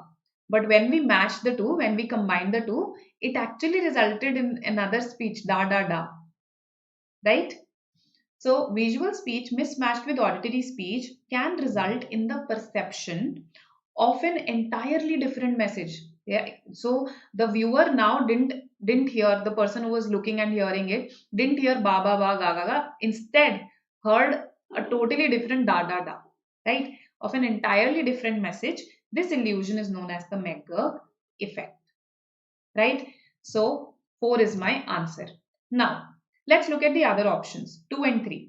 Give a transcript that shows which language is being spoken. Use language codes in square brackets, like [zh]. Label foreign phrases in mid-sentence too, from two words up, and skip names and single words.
[en] But when we matched the two, when we combined the two, it actually resulted in another speech, da da da, right? So visual speech mismatched with auditory speech can result in the perception of an entirely different message. Yeah. So the viewer now didn't hear, the person who was looking and hearing it didn't hear ba ba ba ga ga ga. Instead, heard a totally different da da da. Right? Of an entirely different message. This illusion is known as the McGurk effect. Right? So 4 is my answer. Now, let's look at the other options, 2 and 3.